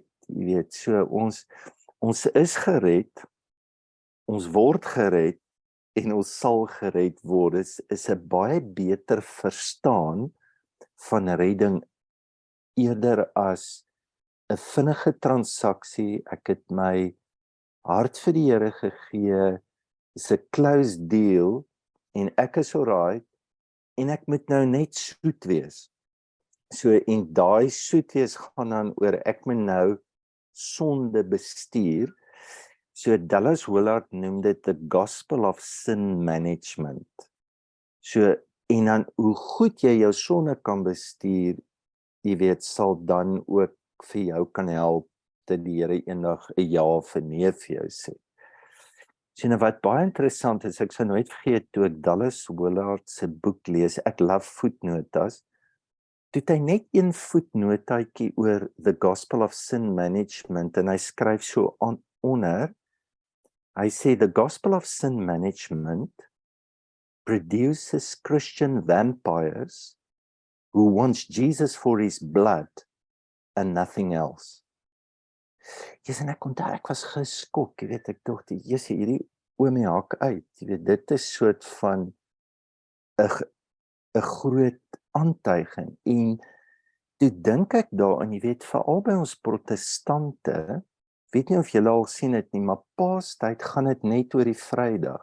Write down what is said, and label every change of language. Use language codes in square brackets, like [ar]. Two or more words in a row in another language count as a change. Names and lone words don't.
[af] Jy weet, so ons is gered, ons word gered en ons sal gered word. Dit is 'n baie beter verstaan van redding eerder as 'n vinnige transaksie. Ek het my hart vir die Here gegee, is 'n [en] closed deal [af] en ek is alright en ek moet nou net soet wees. So en daai soet wees gaan dan oor ek moet nou sonde bestuur. So Dallas Willard noem dit [en] the gospel of sin management. [af] So en dan hoe goed jy jou sonde kan bestuur, jy weet, sal dan ook vir jou kan help dat die Here eendag 'n ja of 'n nee vir jou sê. So nou wat baie interessant is, ek sou nooit vergeet toe ek Dallas Willard se boek lees, ek love voetnotas. Toe het hy net een voetnotaatjie oor [en] the gospel of sin management [af] en hy skryf so onder. Hy sê [en] the gospel of sin management produces Christian vampires who wants Jesus for his blood and nothing else. [af] Yes, en ek onthou ek was geskok, jy weet, ek dink hierdie oomie haak uit, jy weet, dit is soort van 'n groot aantuiging en toe dink ek daaraan, jy weet, veral by ons protestante, weet nie of julle al sien dit nie, maar Paastyd gaan dit net oor die Vrydag.